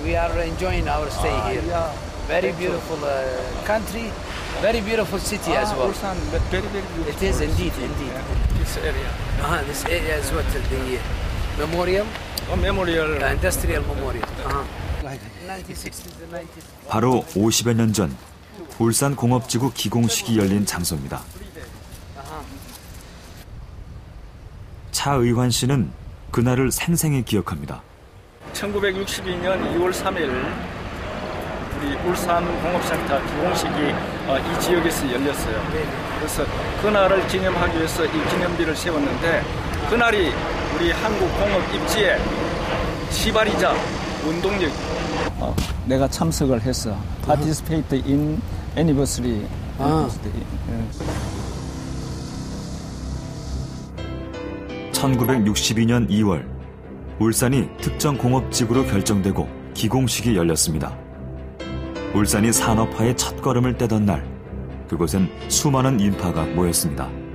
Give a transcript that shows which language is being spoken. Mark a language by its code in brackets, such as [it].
[en] We are enjoying our stay here. Very beautiful country. Very beautiful city as well. Ulsan, but very beautiful. It is indeed. This area. This area is what the memorial. Memorial. Industrial memorial. 1960s and 90s. [ko] 바로 50여 년 전 울산 공업지구 기공식이 열린 장소입니다. 차의환 씨는 그날을 생생히 기억합니다. 1962년 2월 3일 우리 울산 공업센터 기공식이 이 지역에서 열렸어요. 그래서 그날을 기념하기 위해서 이 기념비를 세웠는데 그날이 우리 한국 공업 입지의 시발이자 원동력. 내가 참석을 했어. [en] Participate in anniversary. [ko] 1962년 2월 울산이 특정 공업지구로 결정되고 기공식이 열렸습니다. 울산이 산업화의 첫걸음을 떼던 날 그곳엔 수많은 인파가 모였습니다.